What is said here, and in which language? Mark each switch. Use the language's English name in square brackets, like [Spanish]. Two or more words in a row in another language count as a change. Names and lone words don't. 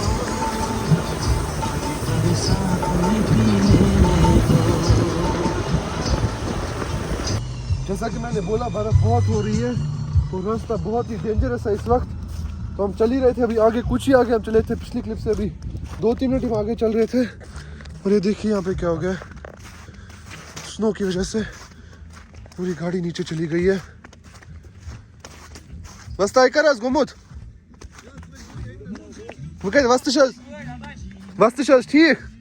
[Hindi] जैसा कि मैंने बोला, बर्फ बहुत हो रही है और रास्ता बहुत ही डेंजरस है इस वक्त। तो हम चल ही रहे थे, अभी आगे कुछ ही आगे हम चले थे पिछली क्लिप से, अभी 2-3 मिनट हम आगे चल रहे थे। और ये देखिए यहाँ पे क्या हो गया, स्नो की वजह से पूरी गाड़ी नीचे चली गई है। [German] Was da Ikaras Gumut? Okay, was ist das? Was ist das hier?